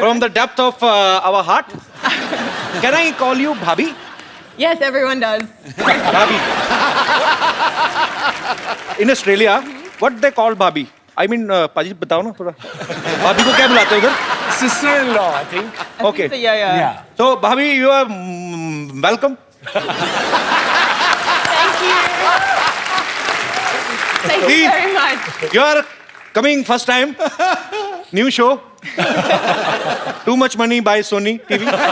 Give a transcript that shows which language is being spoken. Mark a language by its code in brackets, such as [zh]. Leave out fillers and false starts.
[en] From the depth of our heart. Can I call you Bhabhi? Yes, everyone does. Bhabhi. In Australia, what they call Bhabhi? I mean, [hi] पाजी बताओ ना थोड़ा। भाभी को क्या बुलाते हैं उधर? [en] Sister-in-law, I think. Okay. So, yeah. So Bhabhi, you are welcome. Thank you. Thank you Please. very much. You are coming first time. New show. Too much money by Sony TV.